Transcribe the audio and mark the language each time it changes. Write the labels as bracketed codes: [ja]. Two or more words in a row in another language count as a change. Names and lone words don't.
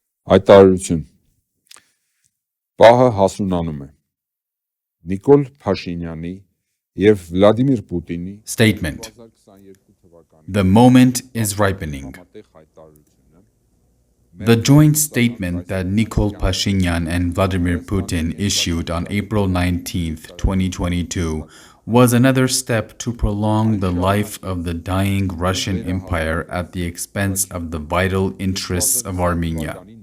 [hy] Հայտարարություն Պահը հասունանում է Նիկոլ Փաշինյանի և Վլադիմիր Պուտինի [en] Statement. The moment is ripening. The joint statement that Nikol Pashinyan and Vladimir Putin issued on April 19, 2022, was another step to prolong the life of the dying Russian Empire at the expense of the vital interests of Armenia.